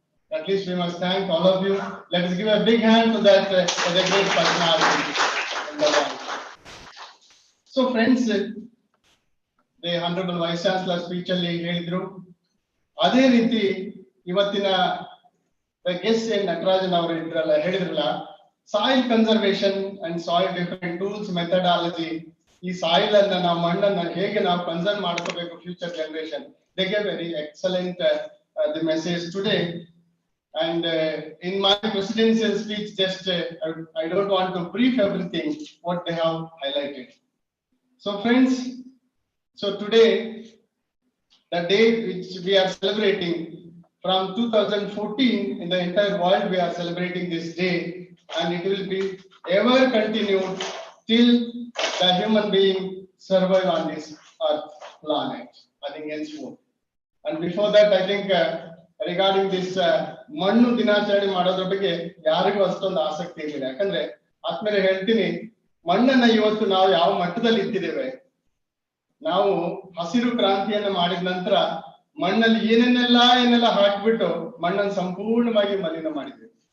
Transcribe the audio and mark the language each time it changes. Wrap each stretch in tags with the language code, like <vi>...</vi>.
<en>At least we must thank all of you. Let us give a big hand to that for the great personality in the world. So friends, the Honorable Vice Chancellor speech</en> <kn>alli helidru, ಅದೇ ರೀತಿ ಇವತ್ತಿನ guest Natarajan ಅವರು ಹೇಳಿದ್ರಲ್ಲ, soil conservation and soil different tools methodology, ಈ soil ಅನ್ನ ನಾವು ಮಣ್ಣನ್ನ ಹೇಗೆ ನಾವು ಕನ್ಸರ್ವ್ ಮಾಡ್ಕೋಬೇಕು future generation.</kn> <en>They gave very excellent the message today. And in my presidential speech, just I don't want to brief everything what they have highlighted. So friends, so today, the day which we are celebrating from 2014 in the entire world, we are celebrating this day, and it will be ever continued till the human being survive on this earth planet, I think henceforth. And before that, I think regarding this</en> <kn>ಮಣ್ಣು ದಿನಾಚರಣೆ ಮಾಡೋದ್ರ ಬಗ್ಗೆ ಯಾರಿಗೂ ಅಷ್ಟೊಂದು ಆಸಕ್ತಿ ಇರಲಿಲ್ಲ. ಯಾಕಂದ್ರೆ ಆದ್ಮೇಲೆ ಹೇಳ್ತೀನಿ, ಮಣ್ಣನ್ನ ಇವತ್ತು ನಾವು ಯಾವ ಮಟ್ಟದಲ್ಲಿ ಇಟ್ಟಿದ್ದೇವೆ. ನಾವು ಹಸಿರು ಕ್ರಾಂತಿಯನ್ನ ಮಾಡಿದ ನಂತರ ಮಣ್ಣಲ್ಲಿ ಏನೆಲ್ಲ ಹಾಕ್ಬಿಟ್ಟು ಮಣ್ಣನ್ನು ಸಂಪೂರ್ಣವಾಗಿ ಮಲಿನ ಮಾಡಿದ್ದೇವೆ.</kn>